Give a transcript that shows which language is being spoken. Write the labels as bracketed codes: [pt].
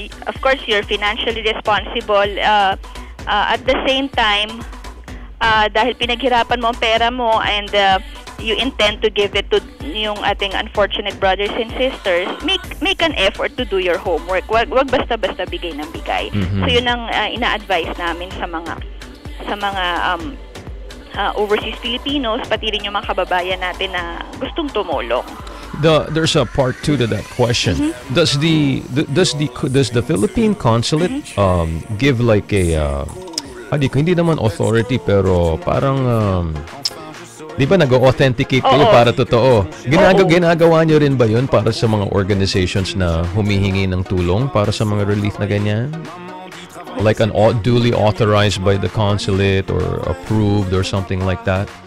[en] Of course, you're financially responsible. At the same time, [tl] dahil pinaghirapan mo ang pera mo [en] and you intend to give it to [tl] yung ating [en] unfortunate brothers and sisters, make an effort to do your homework. [tl] Wag basta-basta bigay ng bigay. So yun ang ina-advise namin sa mga overseas Filipinos, pati rin yung mga kababayan natin na gustong tumulong. [en] There's a part 2 to that question. Does the Philippine consulate give like a [tl] hindi naman authority pero parang di ba nag-authenticate kayo para totoo? Ginagawa nyo rin ba yun para sa mga organizations na humihingi ng tulong para sa mga relief na ganyan? [en] Like duly authorized by the consulate or approved or something like that?